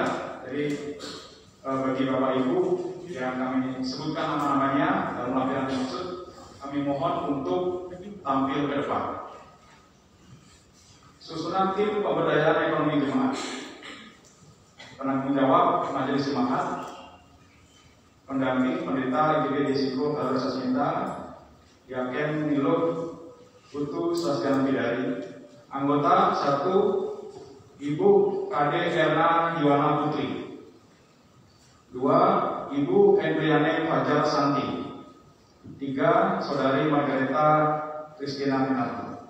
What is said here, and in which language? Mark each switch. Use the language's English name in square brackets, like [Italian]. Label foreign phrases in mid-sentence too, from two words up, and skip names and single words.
[Indonesian] Jadi bagi Bapak Ibu yang kami sebutkan nama-namanya dalam lampiran dimaksud, kami mohon untuk tampil ke depan. Susunan tim pemberdayaan ekonomi jemaat. Penanggung jawab Majelis Jemaat, pendamping pendeta IGB Desiko Kalora Sasminta, Yaken Nilo Putu Swastian Bidari. Anggota 1 Ibu Kade Erna Yuwana Putri. 2 Ibu Endriane Fajar Santi. 3 Saudari Margareta Kristina Minarto.